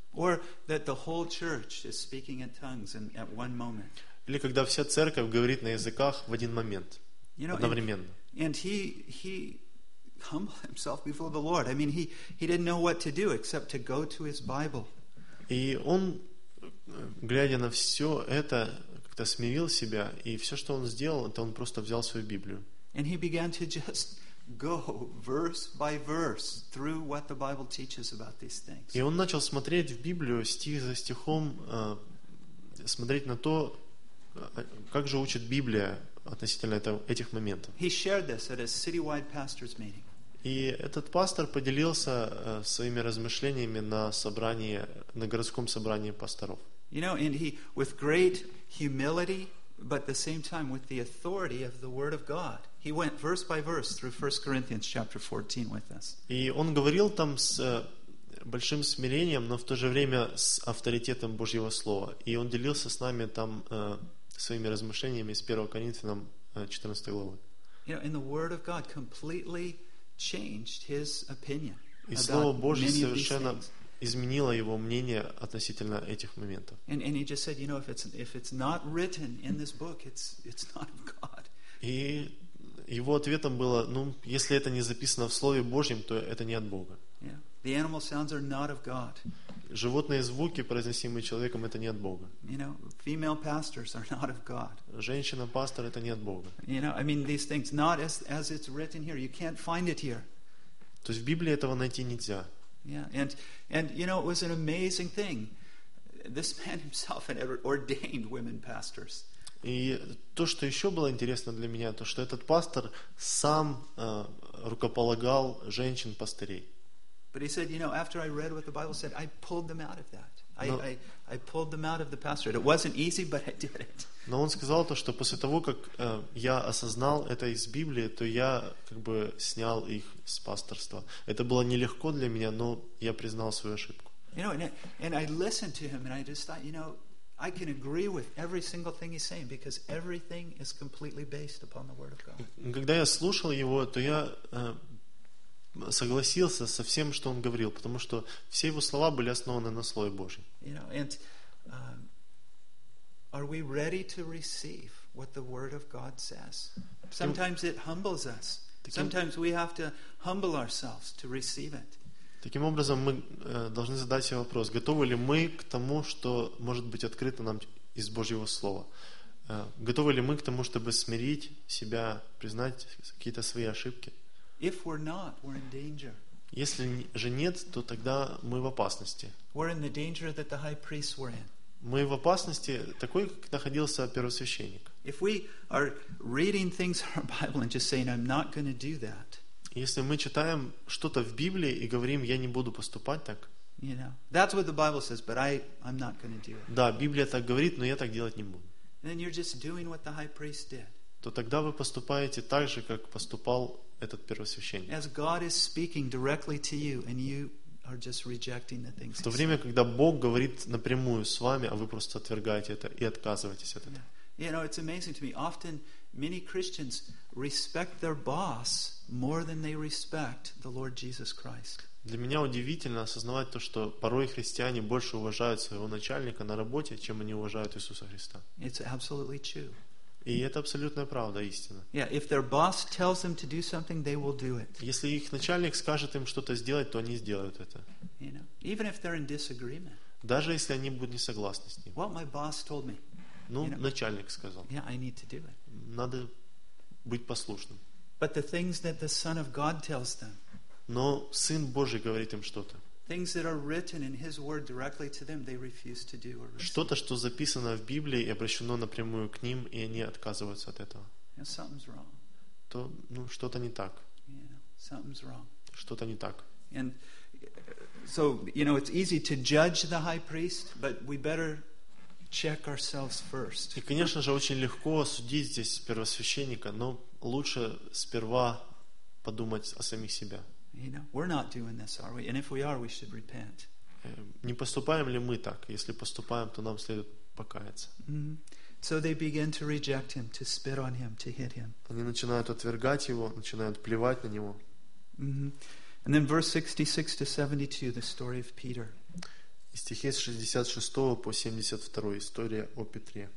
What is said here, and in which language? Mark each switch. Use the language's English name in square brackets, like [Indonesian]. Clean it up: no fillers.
[English] Or that the whole church is speaking in tongues and at one moment. [Russian] Или когда вся церковь говорит на языках в один момент, [English] you know, [Russian] одновременно. [English] And he humbled himself before the Lord. I mean, he didn't know what to do except to go to his Bible. [Russian] И он, глядя на все это, как-то смирил себя, и все, что он сделал, это он просто взял свою Библию. [English] And he began to just go verse by verse through what the Bible teaches about these things. [Russian] И он начал смотреть в Библию стих за стихом, смотреть на то, как же учит Библия относительно этих моментов. [English] He shared this at a citywide pastors meeting. [Russian] И этот пастор поделился своими размышлениями на городском собрании пасторов. [English] You know, and he with great humility, but at the same time with the authority of the Word of God, he went verse by verse through 1 Corinthians chapter 14 with us. [Russian] И он говорил там с большим смирением, но в то же время с авторитетом Божьего Слова. И он делился с нами там своими размышлениями из 1 Коринфянам 14 главы. [English] You know, and the Word of God completely changed his opinion. [Russian] И Слово Божье совершенно изменило его мнение относительно этих моментов. [English] And he just said, you know, if it's not written in this book, it's not of God. [Russian] И его ответом было, ну, если это не записано в Слове Божьем, то это не от Бога. [English] Yeah. The animal sounds are not of God. [Russian] Животные звуки, произносимые человеком, это не от Бога. [English] You know, female pastors are not of God. [Russian] Женщина-пастор — это не от Бога. [English] You know, I mean these things, not as as it's written here. You can't find it here. [Russian] То есть в Библии этого найти нельзя. [English] Yeah, and you know, it was an amazing thing. This man himself had ordained women pastors. [Russian] И то, что еще было интересно для меня, то, что этот пастор сам рукополагал женщин-пастырей. [English] But he said, you know, after I read what the Bible said, I pulled them out of that. I pulled them out of the pastorate. It wasn't easy, but I did it. [Russian] Но он сказал то, что после того, как я осознал это из Библии, то я как бы снял их с пасторства. Это было нелегко для меня, но я признал свою ошибку. [English] You know, and I listened to him, and I just thought, you know, I can agree with every single thing he's saying because everything is completely based upon the Word of God. [Russian] Когда я слушал его, то я согласился со всем, что он говорил, потому что все его слова были основаны на Слове Божьем. [English] You know, and are we ready to receive what the Word of God says? Sometimes it humbles us. Sometimes we have to humble ourselves to receive it. [Russian] Таким образом, мы должны задать себе вопрос, готовы ли мы к тому, что может быть открыто нам из Божьего Слова? Готовы ли мы к тому, чтобы смирить себя, признать какие-то свои ошибки? [English] If we're not, we're in danger. [Russian] Если же нет, то тогда мы в опасности. [English] We're in the danger that the high priests were in. [Russian] Мы в опасности такой, как находился первосвященник. [English] If we are reading things in our Bible and just saying, I'm not going to do that, [Russian] если мы читаем что-то в Библии и говорим, я не буду поступать так. [English] You know, that's what the Bible says, but I'm not going to do it. [Russian] Да, Библия так говорит, но я так делать не буду. [English] Then you're just doing what the high priest did. [Russian] То тогда вы поступаете так же, как поступал этот первосвященник. [English] As God is speaking directly to you, and you are just rejecting the things. [Russian] В то время, когда Бог говорит напрямую с вами, а вы просто отвергаете это и отказываетесь от этого. [English] Yeah. You know, it's amazing to me. Often many Christians respect their boss more than they respect the Lord Jesus Christ. [Russian] Для меня удивительно осознавать то, что порой христиане больше уважают своего начальника на работе, чем они уважают Иисуса Христа. [English] It's absolutely true. [Russian] И это абсолютная правда, истина. [English] Yeah, if their boss tells them to do something, they will do it. [Russian] Если их начальник скажет им что-то сделать, то они сделают это. [English] You know, even if they're in disagreement. [Russian] Даже если они будут не согласны с ним. [English] What my boss told me. [Russian] Ну, [English] you know, [Russian] начальник сказал. [English] Yeah, I need to do it. [Russian] Надо быть послушным. [English] But the things that the Son of God tells them. [Russian] Но Сын Божий говорит им что-то. [English] Things that are written in His Word directly to them, they refuse to do or receive. [Russian] Что-то, что записано в Библии и обращено напрямую к ним, и они отказываются от этого. [English] Yeah, something's wrong. [Russian] То, ну, что-то не так. [English] Yeah, something's wrong. [Russian] Что-то не так. [English] And so, you know, it's easy to judge the high priest, but we better check ourselves first. [Russian] И, конечно же, очень легко осудить здесь первосвященника, но лучше сперва подумать о самих себе. [English] You know, we're not doing this, are we? And if we are, we should repent. [Russian] Не поступаем ли мы так? Если поступаем, то нам следует покаяться. [English] Mm-hmm. So they begin to reject him, to spit on him, to hit him. [Russian] Они начинают отвергать его, начинают плевать на него. [English] Mm-hmm. And then verse 66 to 72, the story of Peter. [Russian] И стихи с 66 по 72, история о Петре.